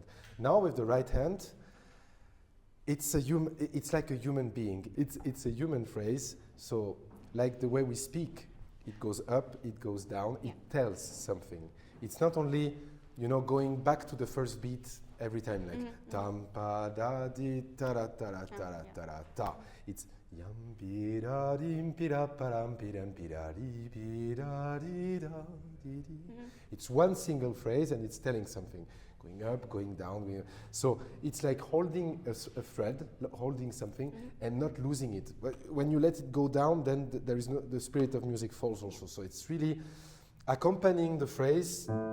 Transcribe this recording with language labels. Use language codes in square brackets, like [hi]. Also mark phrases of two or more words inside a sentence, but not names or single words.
[en] Now with the right hand, it's like a human being. It's a human phrase. So like the way we speak, it goes up, it goes down, it tells something. It's not only, going back to the first beat every time, like tam pa da di ta ra ta ra ta ra ta ra ta. It's yam pi ra dim pi ra pa ram pi ram pi ra ri pi ra ri da di di. It's one single phrase and it's telling something. Going up, going down. So it's like holding a thread, holding something, and not losing it. But when you let it go down, then there is the spirit of music falls also. So it's really accompanying the phrase.